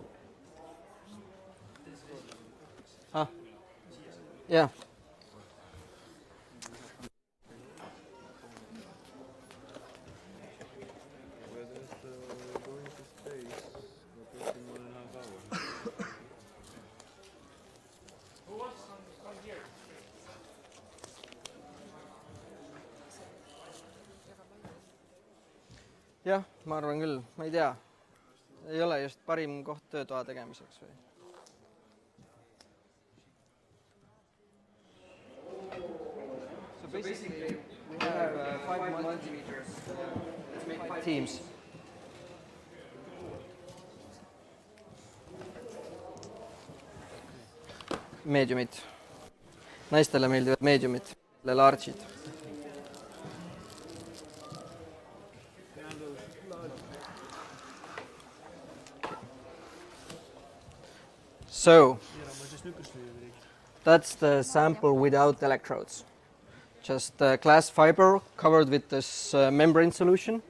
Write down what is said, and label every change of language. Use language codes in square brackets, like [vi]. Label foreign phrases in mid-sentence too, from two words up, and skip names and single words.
[en] Ah, yeah. Going to space, we're taking 1.5 hours. Who wants to come here? [et] jah, ma arvan küll, ma ei tea. Ei ole just parim koht töötoa tegemiseks või? [en] So basically we have 5 multimeters. Let's make 5 teams. [et] Mediumid. Naistele meeldivad mediumid, large'id. [en] So, that's the sample without electrodes. Just glass fiber covered with this membrane solution.